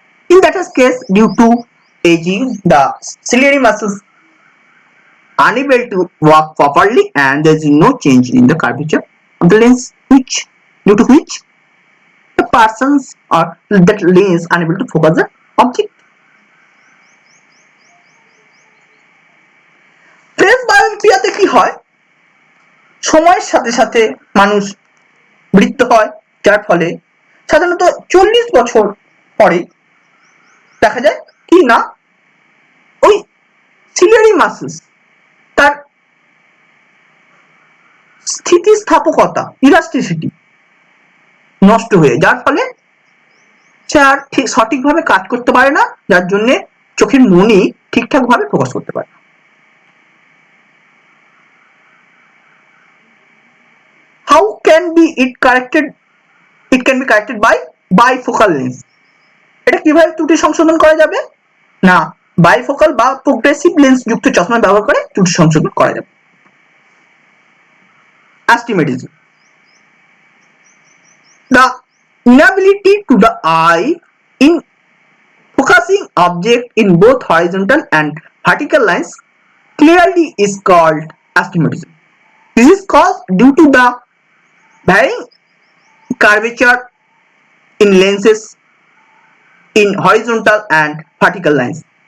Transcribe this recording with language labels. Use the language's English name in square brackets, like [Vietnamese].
[English] In that case, due to aging, the ciliary muscles unable to work properly and there is no change in the curvature of the lens, due to which the persons or that lens unable to focus the object. [Bangla] প্রেসবায়োপিয়াতে কি হয়, সময়ের সাথে সাথে মানুষ বৃদ্ধ হয়, যার ফলে সাধারণত 40 বছর পরে দেখা যায় কি না, ওই সিলিয়ারি মাসেলস তার স্থিতিস্থাপকতা, ইলাস্টিসিটি নষ্ট হয়ে, যার ফলে সে আর ঠিক সঠিকভাবে কাজ করতে পারে না, যার জন্য চোখের মনি ঠিকঠাক ভাবে ফোকাস করতে পারে না। [English] How can be it corrected? It can be corrected by bifocal lens. [Bangla] এটা কিভাবে ত্রুটি সংশোধন করা যাবে না, বাইফোকাল বা প্রোগ্রেসিভ লেন্স যুক্ত চশমা ব্যবহার করে ত্রুটি সংশোধন করা যাবে। [English] Astigmatism. The inability to the eye in focusing object in both horizontal and vertical lines clearly is called astigmatism. This is caused due to the varying curvature in lenses in horizontal and vertical lines.